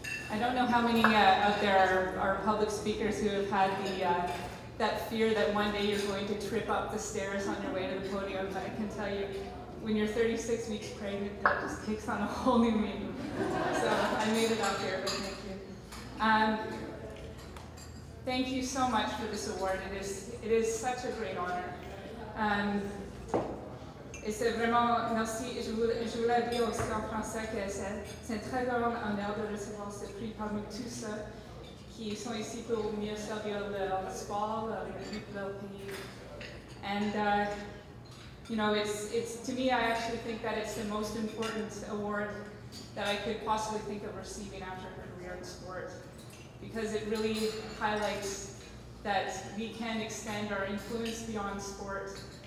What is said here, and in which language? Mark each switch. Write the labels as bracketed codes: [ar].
[en] I don't know how many out there are public speakers who have had that fear that one day you're going to trip up the stairs on your way to the podium, but I can tell you, when you're 36 weeks pregnant, that just takes on a whole new meaning. So I made it up here, but thank you. Thank you so much for this award. It is such a great honor. [fr] Et c'est vraiment, merci, et je voulais dire aussi en français que c'est un très grand honneur de recevoir ce prix parmi tous ceux qui sont ici pour mieux servir le sport, le pays. [en] And, you know, it's to me, I actually think that it's the most important award that I could possibly think of receiving after a career in sport, because it really highlights that we can extend our influence beyond sport.